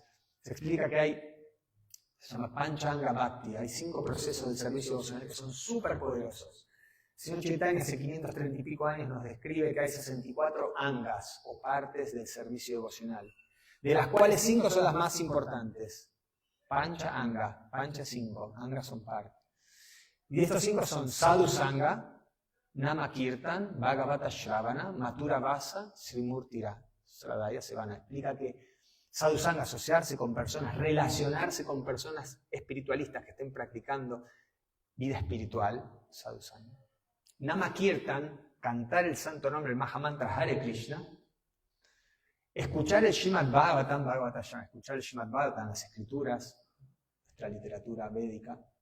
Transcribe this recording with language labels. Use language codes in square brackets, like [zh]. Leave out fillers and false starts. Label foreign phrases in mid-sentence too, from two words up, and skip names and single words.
[es] Se explica que se llama Panchanga Bhakti, hay 5 procesos del servicio devocional que son súper poderosos. El señor Chaitanya hace 530 y pico años nos describe que hay 64 angas o partes del servicio devocional, de las cuales 5 son las más importantes. [sa] Pancha Anga, [es] Pancha 5, Angas son partes. Y estos 5 son [sa] Sadhu Sangha, Nama Kirtan, Bhagavata Shravana, Mathura Vasa, Srimurtira, Sradaya Sevana. [es] Explica que [sa] Sadhu Sangha, [es] asociarse con personas, relacionarse con personas espiritualistas que estén practicando vida espiritual, [sa] Sadhu Sangha. Nama Kirtan, [es] cantar el santo nombre, el Mahamantra Hare Krishna. Escuchar el Srimad Bhagavatam, Bhagavatam, escuchar el Srimad Bhagavatam, las escrituras, nuestra literatura védica.